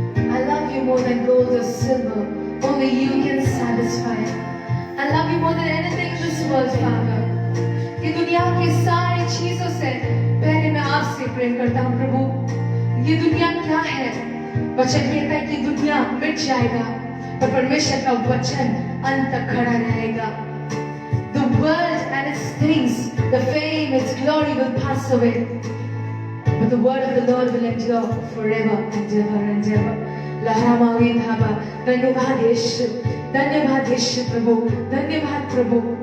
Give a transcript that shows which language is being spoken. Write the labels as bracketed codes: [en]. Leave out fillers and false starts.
[en] I love you more than gold or silver. Only you can satisfy. I love you more than anything in this world, Father. [hi] ये दुनिया की सारी चीजों से पहले मैं आपसे प्रेम करता हूँ प्रभु. ये दुनिया क्या है? वचन कहता है कि दुनिया मिट जाएगा, पर परमेश्वर का वचन अंत तक खड़ा रहेगा. [en] The world and its things, the fame, its glory will pass away, but the word of the Lord will endure forever and ever and ever. [hi] लहरामावी Bhabha. धन्यवाद यीशु, धन्यवाद यीशु प्रभु, धन्यवाद प्रभु.